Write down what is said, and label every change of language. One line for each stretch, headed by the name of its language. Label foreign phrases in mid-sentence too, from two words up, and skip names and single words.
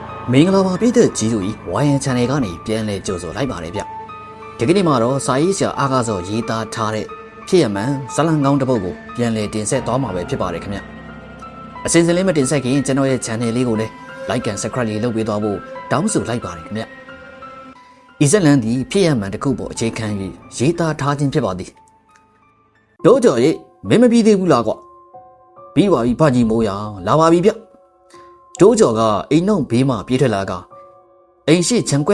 Burmese: မင်္ဂလာပါပြည်သက်ကြီးတို့ဤ YN Channel ကနေပြန်လည်ကြိုဆိုလိုက်ပါတယ်ဗျဒီကနေ့မှာတော့စာရေးဆရာအားကားစောရေးသားထားတဲ့ဖြစ်ရမှန်ဇလံကောင်းတစ်ပုဒ်ကိုပြန်လည်တင်ဆက်သွားမှာပဲဖြစ်ပါတယ်ခင်ဗျအစဉ်စဉ်လေးမတင်ဆက်ခင်ကျွန်တော်ရဲ့ channel လေးကိုလည်း
English: like and subscribe
Burmese: လေးလုပ်ပေးသွားဖို့တောင်းဆို လိုက်ပါတယ်ခင်ဗျဤဇလံဒီဖြစ်ရမှန်တစ်ခုပေါ်အခြေခံ၍ရေးသားထားခြင်းဖြစ်ပါသည်တို့ကြော်ရေးမင်းမပြီးသေးဘူးလားကွပြီးပါပြီဖကြီးမိုးရလာပါပြီဗျတိုးကျော်ကအိမ်နှုတ်ဘေးမှပြေးထွက်လာကအိမ်ရှိချံကွက်